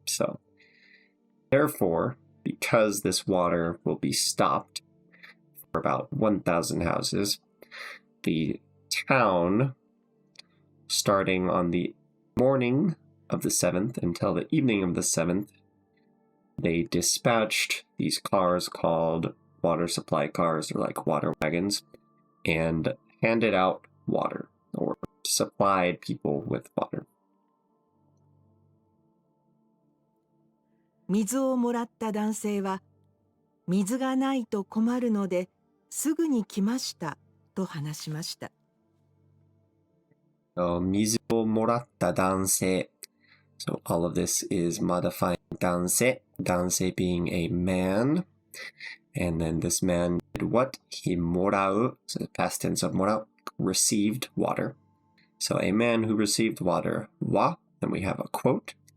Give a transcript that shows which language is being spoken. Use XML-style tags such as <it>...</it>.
<en>So therefore, because this water will be stopped for about 1,000 houses, the town, starting on the morning of the 7th until the evening of the 7th, they dispatched these cars called water supply cars, or like water wagons, and handed out water, or supplied people with water.</en> <ja>水をもらった男性は、水がないと困るのですぐに来ましたと話しました。水をもらった男性.</ja> <en>So all of this is modifying 男性, 男性 being a man. And then this man did what? He もらう, so the past tense of もらう, received water. So a man who received water, は, then we have a quote.</en>